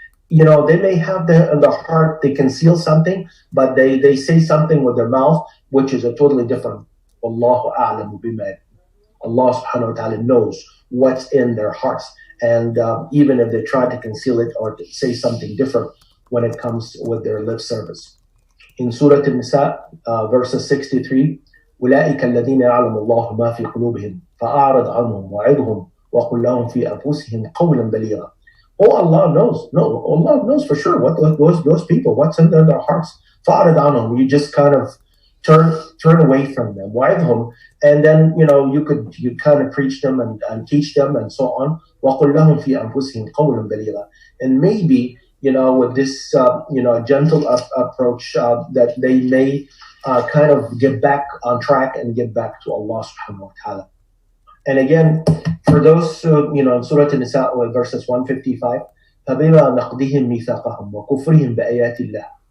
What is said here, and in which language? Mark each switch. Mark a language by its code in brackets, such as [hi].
[en] They may have in the heart, they conceal something, but they say something with their mouth, which is a totally different. Wallahu a'lamu bima. Allah subhanahu wa ta'ala knows what's in their hearts. And even if they try to conceal it or to say something different when it comes with their lip service. In Surah An-Nisa, verses 63, [ar] أولئك الذين يعلم الله ما في قلوبهم فأعرض عنهم وعظهم وقل لهم في أنفسهم قولا بليغا. [en] Oh, Allah knows for sure what those people, what's in their hearts. [ar] فأعرض عنهم, [en] you just kind of turn away from them. [ar] وعظهم, [en] and then you kind of preach them and teach them and so on. [ar] وقل لهم في أنفسهم قولا بليغا. [en] And maybe with this gentle approach that they may kind of get back on track and get back to Allah subhanahu wa ta'ala. And again, for those, in Surah An-Nisa, verses 155, [ar] فَبِمَا نَقْضِهِمْ مِيثَاقَهُمْ وَكُفْرِهِمْ بِآيَاتِ اللَّهِ.